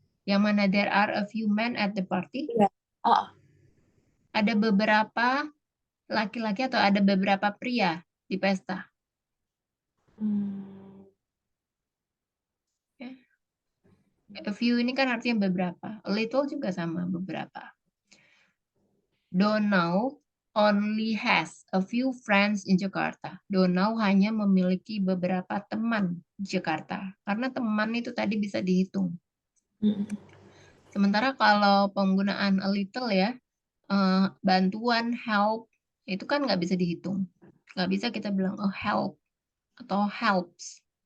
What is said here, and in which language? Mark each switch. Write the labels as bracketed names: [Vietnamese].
[Indonesian] Yang mana [English] there are a few men at the party, [Indonesian] Iya. Ah. ada beberapa laki-laki atau ada beberapa pria di pesta. Hmm. Ya. A few ini kan artinya beberapa. A little juga sama, beberapa. [English] Donau only has a few friends in Jakarta. [Indonesian] Donau hanya memiliki beberapa teman di Jakarta. Karena teman itu tadi bisa dihitung. Sementara kalau penggunaan a little ya, bantuan, help, itu kan nggak bisa dihitung. Nggak bisa kita bilang oh help atau helps.